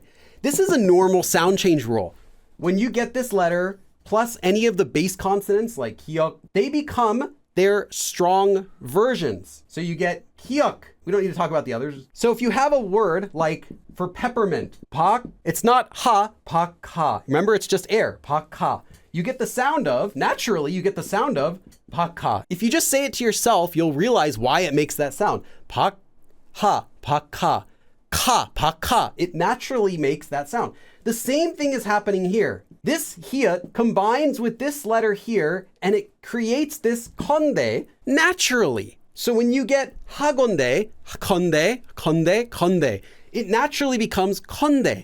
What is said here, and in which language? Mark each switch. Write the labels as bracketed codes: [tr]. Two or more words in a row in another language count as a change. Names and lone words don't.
[en] This is a normal sound change rule. When you get this letter plus any of the base consonants like hyuk, they become their strong versions. So you get hyuk. We don't need to talk about the others. So if you have a word like for peppermint, pak, it's not ha, pak, ha. Remember, it's just air, pak, ha. You get the sound of, naturally, you get the sound of pak, ha. If you just say it to yourself, you'll realize why it makes that sound. Pak, ha, pak, ha. Ka, pa, ka. It naturally makes that sound. The same thing is happening here. This here combines with this letter here and it creates this konde naturally. So when you get hagonde, konde, konde, konde, it naturally becomes konde.